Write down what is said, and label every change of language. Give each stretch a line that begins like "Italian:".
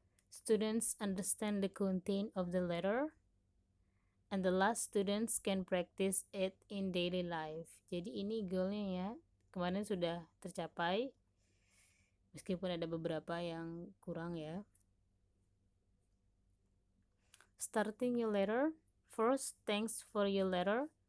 English: Students understand the content of the letter. And the last students can practice it in daily life.
Indonesian: Jadi ini goalnya ya, kemarin sudah tercapai meskipun ada beberapa yang kurang ya.
English: Starting your letter. First, thanks for your letter.